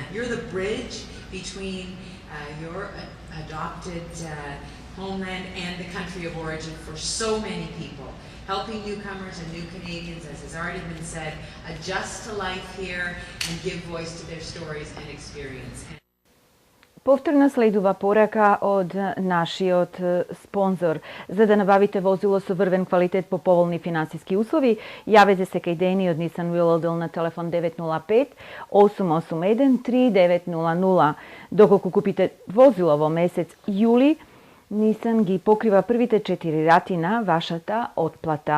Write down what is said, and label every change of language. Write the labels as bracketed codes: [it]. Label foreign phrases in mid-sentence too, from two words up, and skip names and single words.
[en] You're the bridge between your adopted homeland and the country of origin for so many people, helping newcomers and new Canadians, as has already been said, adjust to life here and give voice to their stories and experience. [mk] Повторно следува порака од нашиот спонзор. За да набавите возило со врвен квалитет по поволни финансиски услови, јавете се кај Дени од Nissan Willowdale на телефон 905-881-3900. Доколку купите возило во месец јули, Nissan ги покрива првите 4 рати на вашата отплата.